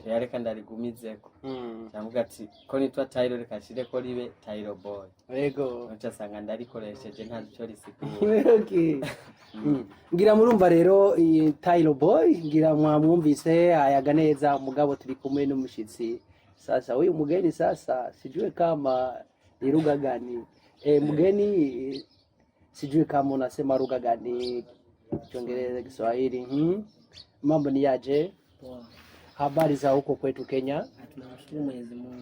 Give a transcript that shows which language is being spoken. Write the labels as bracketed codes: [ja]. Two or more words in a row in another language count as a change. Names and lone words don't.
[rn] Yareka ndarigumizeko. Cyangwa ati ko nitwa Tailo reka shire ko ribe Tailo Boy. Ego. Nca sanga ndarikoresheje ntazi cyo risigura. [en] Okay. [rn] Ngira murumva rero Tailo Boy, ngira mwamwumvise ayaga neza. Umugabo turi kumwe n'umushitsi [sw] sasa, huyu mgeni sasa sijue kama ni lugha gani. Mgeni sijue kama unasema lugha gani, Kiingereza, Kiswahili. Mambo ni yaje? Poa. Habari za huko kwetu Kenya? Tunashukuru Mwenyezi Mungu.